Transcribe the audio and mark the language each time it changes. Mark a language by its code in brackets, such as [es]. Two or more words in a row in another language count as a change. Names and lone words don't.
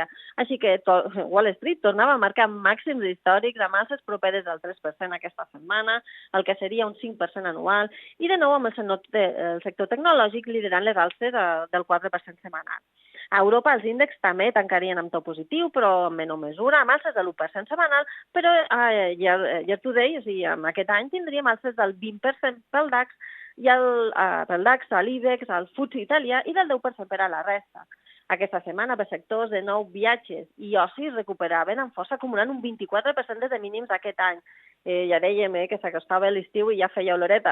[ca] Així que Wall Street tornava a marcar màxims històrics amb alces properes al 3% aquesta setmana, el que seria un 5% anual, i de nou amb el sector tecnològic liderant les alces del 4% setmanal. A Europa els índexs també tancarien amb to positiu, però en menor mesura, amb alces de l'1% setmanal, però [en] year to date, [ca] o sigui, en aquest any tindríem alces del 20% pel DAX, i pel DAX, a l'IBEX, al FTSE italià i del 10% per a la resta. Aquesta setmana, per sectors de nou viatges i ocis recuperaven amb força acumulant un 24% des de mínims aquest any. Ja dèiem que s'acostava l'estiu i ja feia oloreta.